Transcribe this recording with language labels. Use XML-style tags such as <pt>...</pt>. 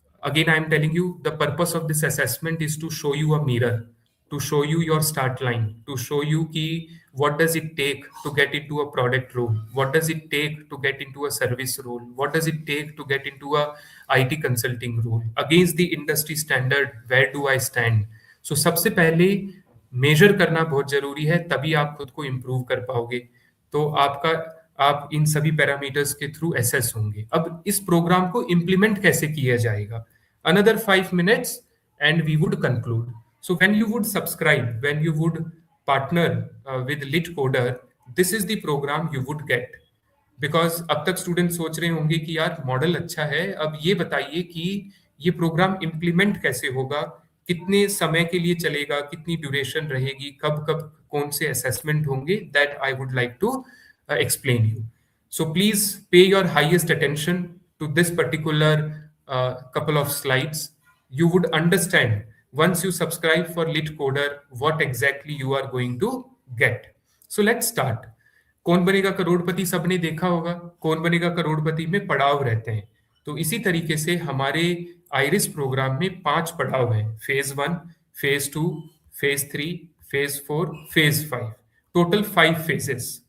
<en>again I am telling you the purpose of this assessment is to show you a mirror, to show you your start line, to show you ki what does it take to get into a product role, what does it take to get into a service role, what does it take to get into a IT consulting role against the industry standard, where do I stand.</en> <hi>So सबसे पहले major करना बहुत जरूरी है तभी आप खुद को इम्प्रूव कर पाओगे तो आपका आप इन सभी पैरामीटर्स के थ्रू एसेस होंगे अब इस प्रोग्राम को इम्प्लीमेंट कैसे किया जाएगा</hi> <en>another 5 minutes and we would conclude. So when you would subscribe, when you would partner with litcoder, this is the program you would get.</en> <hi>Because अब तक स्टूडेंट सोच रहे होंगे कि यार मॉडल अच्छा है अब ये बताइए कि ये प्रोग्राम इम्प्लीमेंट कैसे होगा कितने समय के लिए चलेगा कितनी ड्यूरेशन रहेगी कब कब कौन से असेसमेंट होंगे</hi> <en>That I would like to explain you. So please pay your highest attention to this particular couple of slides. You would understand once you subscribe for litcoder what exactly you are going to get. So let's start.</en> <hi>कौन बनेगा करोड़पति सबने देखा होगा कौन बनेगा करोड़पति में पड़ाव रहते हैं तो इसी तरीके से हमारे आइरिस प्रोग्राम में 5 पड़ाव हैं phase 1 phase 2 phase 3 phase 4 phase 5 total 5 phases</hi>